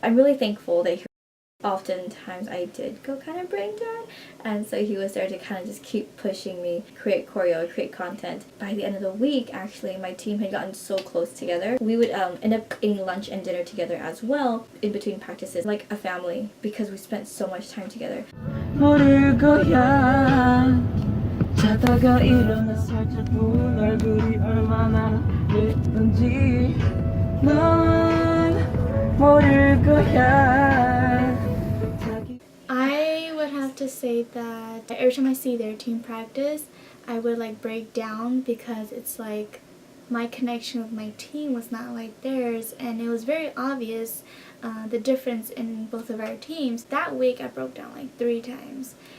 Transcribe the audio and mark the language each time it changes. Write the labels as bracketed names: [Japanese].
[English] I'm really thankful that oftentimes I did go kind of brain dead, and so he was there to kind of just keep pushing me, create choreo, create content. By the end of the week, actually, my team had gotten so close together. We would end up eating lunch and dinner together as well in between practices, like a family, because we spent so much time together. [Korean] 모를 거야. 자다가 일어나 살짝 부은 얼굴이 얼마나 예쁜지 넌 모를 거야. [English] I would have to say that every time I see their team practice, I would like break down because it's like my connection with my team was not like theirs, and it was very obvious the difference in both of our teams. That week I broke down like 3 times.